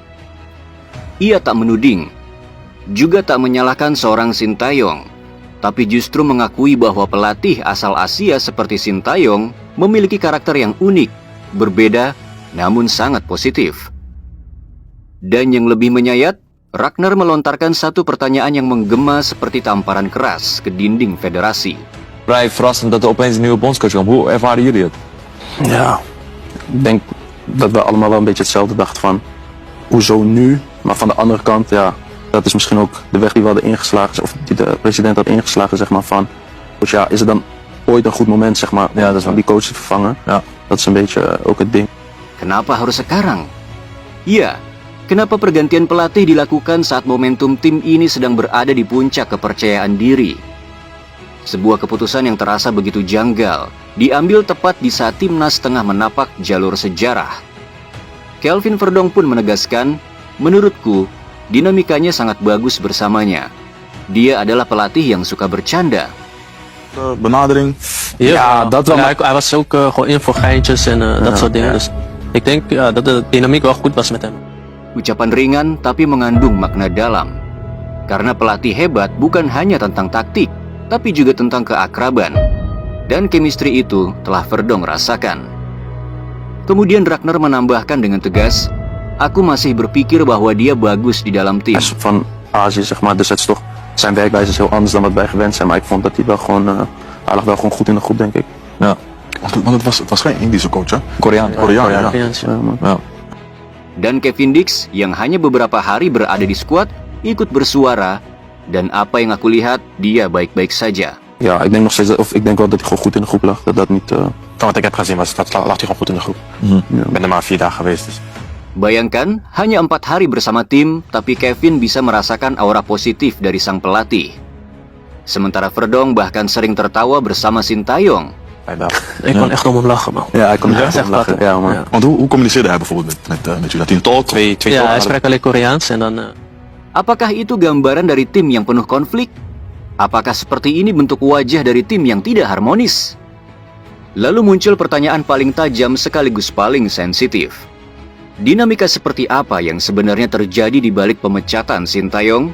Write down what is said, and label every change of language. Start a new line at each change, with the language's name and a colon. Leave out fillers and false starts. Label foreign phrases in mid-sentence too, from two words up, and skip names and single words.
Indonesian: Ia tak menuding, juga tak menyalahkan seorang Sintayong, tapi justru mengakui bahwa pelatih asal Asia seperti Sintayong memiliki karakter yang unik, berbeda, namun sangat positif. Dan yang lebih menyayat, Ragnar melontarkan satu pertanyaan yang menggema seperti tamparan keras ke dinding federasi.
Dutch: Vrij verrassend dat er opeens een nieuwe bondscoach kwam. Hoe ervaren jullie het? Ja, ik denk dat we allemaal wel een beetje hetzelfde dachten van hoezo nu, maar van de andere kant, ja, dat is misschien ook de weg die we hadden ingeslagen, of die de president had ingeslagen, zeg maar, van dus ja, is er dan ooit een goed moment, zeg maar, Ja, dat is waar. om die coach te vervangen? Ja. Dat is een beetje ook het ding.
Indonesian: Kenapa harus sekarang? Ya, kenapa pergantian pelatih dilakukan saat momentum tim ini sedang berada di puncak kepercayaan diri? Sebuah keputusan yang terasa begitu janggal, diambil tepat di saat timnas tengah menapak jalur sejarah. Calvin Verdong pun menegaskan, menurutku, dinamikanya sangat bagus bersamanya. Dia adalah pelatih yang suka bercanda.
Dutch: Benadering. Ja, dat wel, Ja. maar hij was ook gewoon in voor geintjes en dat soort dingen. Dus ik denk dat de dynamiek wel goed was met hem.
Indonesian: Ucapan ringan tapi mengandung makna dalam. Karena pelatih hebat bukan hanya tentang taktik, tapi juga tentang keakraban. Dan chemistry itu telah Verdong rasakan. Kemudian Ragnar menambahkan dengan tegas, aku masih berpikir bahwa dia bagus di dalam tim.
Dutch: Hij is van Azië, zeg maar, dus het is toch, zijn werkwijze is heel anders dan wat wij gewend zijn. Maar ik vond dat hij wel gewoon, hij lag wel gewoon goed in de groep, denk ik. Ja, Want het was geen Indische coach, hè? Koreaan. Koreaan, ja. Koreaans, ja. Ja.
Indonesian: Dan Kevin Dix yang hanya beberapa hari berada di skuad ikut bersuara. Dan apa yang aku lihat, dia baik-baik saja.
Dutch: Ja, ik denk nog steeds, of ik denk wel dat hij gewoon goed in de groep lag. Dat niet. Van wat ik heb gezien lag hij gewoon goed in de groep. Ik ben er maar 4 dagen geweest. Dus. Bayangkan, hanya 4 hari bersama tim, tapi Kevin bisa merasakan aura positif dari sang pelatih. Sementara Verdong bahkan sering tertawa bersama Sintayong. Bij België. Ik kon echt om hem lachen, man. Ja, hij kon er echt Echt om lachen. lachen. Ja, man. Ja. Want hoe communiceerde hij bijvoorbeeld met jullie? Had hij een tolk? Twee Ja, hij tolken spreekt alleen Koreaans en dan.
Indonesian: Apakah itu gambaran dari tim yang penuh konflik? Apakah seperti ini bentuk wajah dari tim yang tidak harmonis? Lalu muncul pertanyaan paling tajam sekaligus paling sensitif. Dinamika seperti apa yang sebenarnya terjadi di balik pemecatan Sintayong?